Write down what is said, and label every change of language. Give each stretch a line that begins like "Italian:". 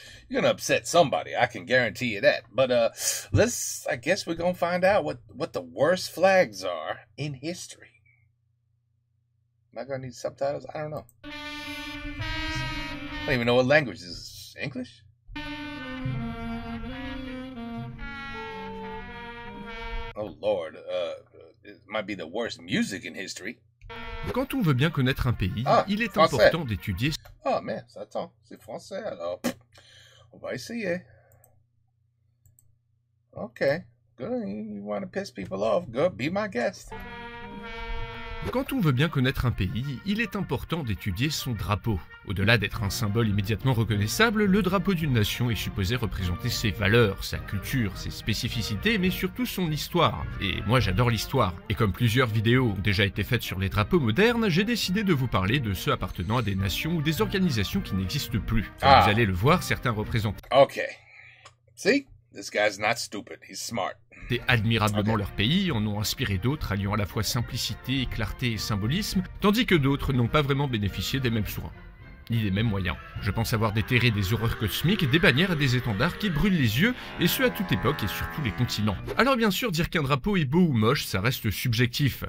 English: You're gonna upset somebody. I can guarantee you that. But I guess we're gonna find out what the worst flags are in history. Am I gonna need subtitles? I don't know. I don't even know what language this is. English? Oh Lord, it might be the worst music in history.
French: Quand on veut bien connaître un pays, il est français. important d'étudier... Ah, mais attends, c'est français, alors on va essayer.
English: Okay, good. You want to piss people off? Good, be my guest.
French: Quand on veut bien connaître un pays, il est important d'étudier son drapeau. Au-delà d'être un symbole immédiatement reconnaissable, le drapeau d'une nation est supposé représenter ses valeurs, sa culture, ses spécificités, mais surtout son histoire. Et moi j'adore l'histoire. Et comme plusieurs vidéos ont déjà été faites sur les drapeaux modernes, j'ai décidé de vous parler de ceux appartenant à des nations ou des organisations qui n'existent plus. Comme vous allez le voir, certains représentent...
English: Okay. See? This guy's not stupid, he's smart.
French: Admirablement leur pays, en ont inspiré d'autres, alliant à la fois simplicité, clarté et symbolisme, tandis que d'autres n'ont pas vraiment bénéficié des mêmes soins, ni des mêmes moyens. Je pense avoir déterré des horreurs cosmiques, des bannières et des étendards qui brûlent les yeux, et ce à toute époque et sur tous les continents. Alors bien sûr, dire qu'un drapeau est beau ou moche, ça reste subjectif.